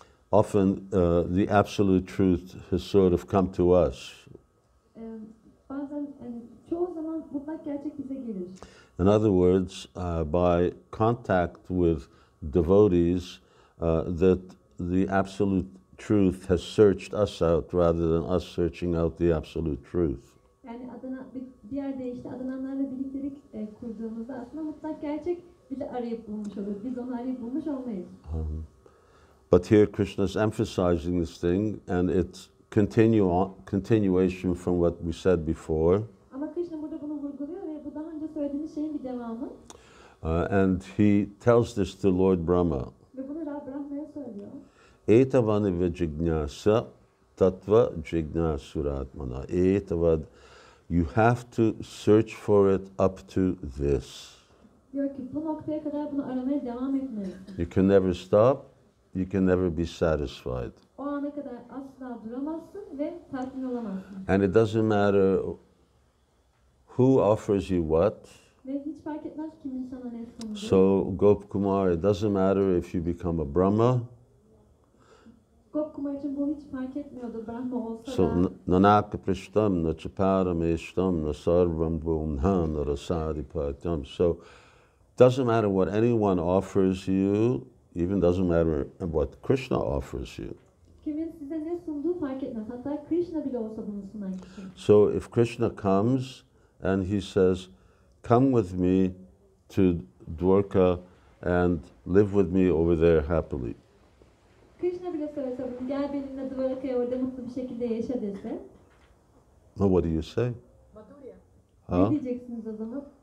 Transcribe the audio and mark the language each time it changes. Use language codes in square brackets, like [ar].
[en] often the absolute truth has sort of come to us. [tr] Bazen çoğu zaman mutlak gerçek bize gelir. [en] In other words, by contact with devotees, that the absolute truth has searched us out rather than us searching out the absolute truth. [tr] Yani bir diğer deyişle adananlarla birliktelik kurduğumuzda aslında mutlak gerçek bizi arayıp bulmuş olur. Biz onu arayıp bulmuş olmayız. [en] But here Krishna is emphasizing this thing, and it's continuation from what we said before. [tr] Ama Krishna burada bunu vurguluyor ve bu daha önce söylediğimiz şeyin bir devamı. [en] And he tells this to Lord Brahma. [tr] Ve bunu Brahma'ya söylüyor. [sa] Etavani ve jignasa tattva jignasuratmana. [en] Etavad, you have to search for it up to this. [tr] Diyor ki bu noktaya kadar bunu aramaya devam etmelisin. [en] You can never stop, you can never be satisfied. [tr] O ana kadar asla duramazsın ve tatmin olamazsın. [en] And it doesn't matter who offers you what. [tr] Ve hiç fark etmez kimin sana ne sunduğu. [en] So Gopkumar, it doesn't matter if you become a Brahma. [tr] Gopkumar için bu hiç fark etmiyordu. Brahma olsa [en] So [tr] da. [sa] nanaka prishtam, na chaparameshtam, na sarvam bhumhan, na rasadipatam. [en] So doesn't matter what anyone offers you, even doesn't matter what Krishna offers you. [tr] Kimin size ne sunduğu fark etmez. Hatta Krishna bile olsa bunu sunan kişi. [en] So if Krishna comes and he says, come with me to Dwarka and live with me over there happily. [tr] Krishna bile söylese bunu, gel benimle Dvaraka'ya orada mutlu bir şekilde yaşa dese. [en] Well, what do you say? Madhurya. Huh? [tr] Ne diyeceksiniz o zaman?